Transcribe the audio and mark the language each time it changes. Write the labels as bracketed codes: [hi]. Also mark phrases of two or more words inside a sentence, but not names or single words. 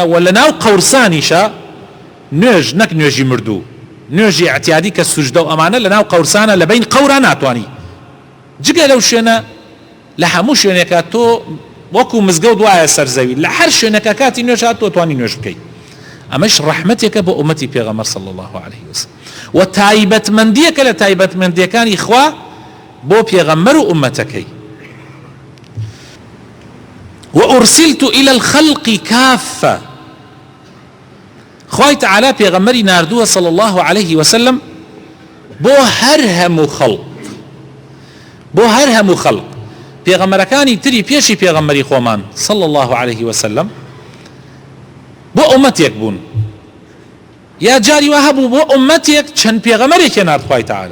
[ckb] و لە ناو قەورسانیشە نوێژ نەک نوێژی مردوو، نوێژی اعتیادی کە سوژدە و ئەمانە لە ناو قەورسانە لە بین قەورا ناتوانی، جگە لەو شوێنە لە هەموو شوێنێکە تۆ وەکو مزگەوت وایە سەرزەوی لە هەر شوێنەکە کاتی نوێژ هات تۆ توانی نوێژ بکەیت. ئەمەش ڕەحمەتێکە بۆ ئومەتی پێغەمبەر [ar] صلی الله عليه وسلم [ckb] و تایبەتمەندیەکە لە تایبەتمەندیەکانی خوا بۆ پێغەمبەر و ئومەتەکەی. [ar] وأرسلت إلى الخلق كافة. [ckb] خوای تعالی پێغەمبەری ناردووە [ar] صلی الله عليه وسلم [ckb] بۆ هەر هەموو خەڵق، بۆ هەر هەموو خەڵق. پێغەمبەرەکانی تری پێشی پێغەمبەری خۆمان [ar] صلی الله عليه وسلم [ckb] بۆ ئومەتێک بوون، یا جاری وا هەبوو بۆ ئومەتێک چەند پێغەمبەرێکی نارد خوای تعالی.